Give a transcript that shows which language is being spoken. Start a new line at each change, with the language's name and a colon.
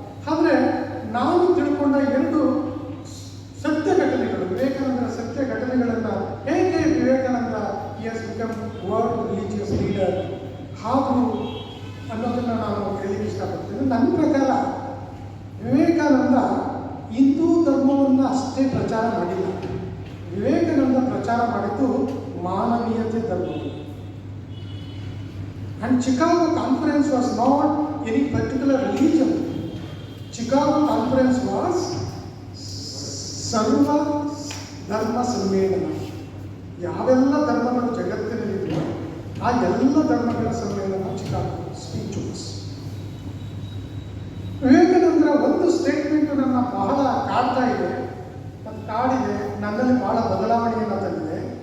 Kannada: ಆದರೆ ನಾನು ತಿಳ್ಕೊಂಡ 2 ಸತ್ಯ ಘಟನೆಗಳು, ವಿವೇಕಾನಂದರ ಸತ್ಯ ಘಟನೆಗಳನ್ನು, ಹೇಗೆ Vivekananda
English: has become world religious leader
Kannada: ಹಾಗೂ ಅನ್ನೋದನ್ನು ನಾನು ಹೇಳಲಿಕ್ಕೆ ಇಷ್ಟಪಡ್ತೇನೆ. ನನ್ನ ಪ್ರಕಾರ ವಿವೇಕಾನಂದ ಹಿಂದೂ ಧರ್ಮವನ್ನು ಅಷ್ಟೇ ಪ್ರಚಾರ ಮಾಡಿಲ್ಲ. ವಿವೇಕಾನಂದ ಪ್ರಚಾರ ಮಾಡಿದ್ದು ಮಾನವೀಯತೆ ಧರ್ಮವನ್ನು.
English: And Chicago Conference was not any particular religion. Chicago Conference was
Kannada: ಸರ್ವ ಧರ್ಮ ಸಮ್ಮೇಳನ. ಯಾವೆಲ್ಲ ಧರ್ಮಗಳು ಜಗತ್ತಿನಲ್ಲಿವೆ ಆ ಎಲ್ಲ ಧರ್ಮಗಳ ಸಮ್ಮೇಳನ ಚಿಕಾಗೋ ಸ್ಪೀಚಸ್. ವಿವೇಕಾನಂದರ ಒಂದು ಸ್ಟೇಟ್ಮೆಂಟು ನನ್ನ ಬಹಳ ಕಾಡ್ತಾ ಇದೆ, ಕಾಡಿದೆ, ನನ್ನಲ್ಲಿ ಬಹಳ ಬದಲಾವಣೆಯನ್ನು ತಂದಿದೆ.